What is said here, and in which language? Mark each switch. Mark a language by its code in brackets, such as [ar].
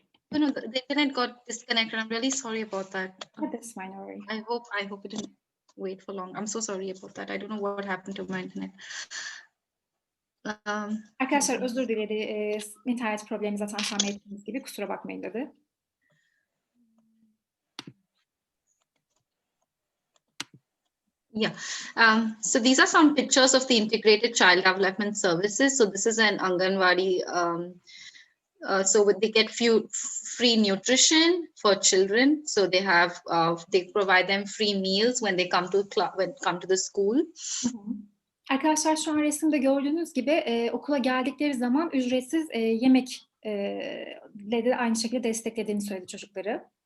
[en] No, the internet got disconnected. I'm really sorry about that. That's fine, no worry. I hope it didn't wait for long. I'm so sorry about that. I don't know what happened to my internet. [tr] Arkadaşlar özür diledi. İnternet problemi zaten tahmin ettiğiniz gibi. Kusura bakmayın dedi. [en] Yeah, so these are some pictures of the integrated child development services. So this is an Anganwadi. So they get free nutrition for children. So they have they provide them free meals when they come to the school. [tr] Arkadaşlar şu an resimde gördüğünüz gibi okula geldikleri zaman ücretsiz yemekle de aynı şekilde desteklediğini söyledi çocukları.